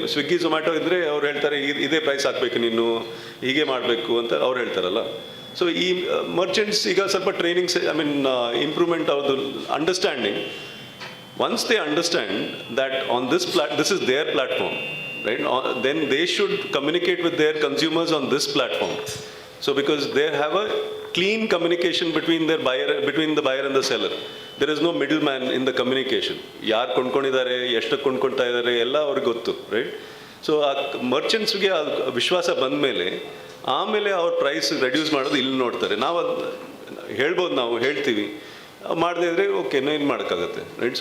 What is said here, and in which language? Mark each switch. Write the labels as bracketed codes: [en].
[kn] Swiggy Zomato ಇದ್ದರೆ ಅವ್ರು ಹೇಳ್ತಾರೆ ಇದೇ ಪ್ರೈಸ್ ಹಾಕಬೇಕು, ನೀನು ಹೀಗೆ ಮಾಡಬೇಕು ಅಂತ ಅವ್ರು ಹೇಳ್ತಾರಲ್ಲ. ಸೊ ಈ ಮರ್ಚೆಂಟ್ಸ್ ಈಗ ಸ್ವಲ್ಪ ಟ್ರೈನಿಂಗ್ಸ್, ಇಂಪ್ರೂವ್ಮೆಂಟ್ ಅವ್ರದ್ದು understanding. [en] Once they understand that on this is their platform, right, then they should communicate with their consumers on this platform. So because they have a clean communication between the buyer and the seller. There is no middleman in the communication. [kn] ಯಾರು ಕೊಂಡ್ಕೊಂಡಿದ್ದಾರೆ, ಎಷ್ಟು ಕೊಂಡ್ಕೊಳ್ತಾ ಇದ್ದಾರೆ, ಎಲ್ಲ ಅವ್ರಿಗೆ ಗೊತ್ತು, right. So ಆ ಮರ್ಚೆಂಟ್ಸ್ಗೆ ವಿಶ್ವಾಸ ಬಂದ ಮೇಲೆ ಆಮೇಲೆ ಅವ್ರ ಪ್ರೈಸ್ ರೆಡ್ಯೂಸ್ ಮಾಡೋದು ಇಲ್ಲಿ ನೋಡ್ತಾರೆ. ನಾವು ಹೇಳ್ಬೋದು, ನಾವು ಹೇಳ್ತೀವಿ, ಮಾಡದೇ ಇದ್ರೆ ಓಕೆ, ಏನು ಮಾಡೋಕ್ಕಾಗತ್ತೆ, ರೈಟ್.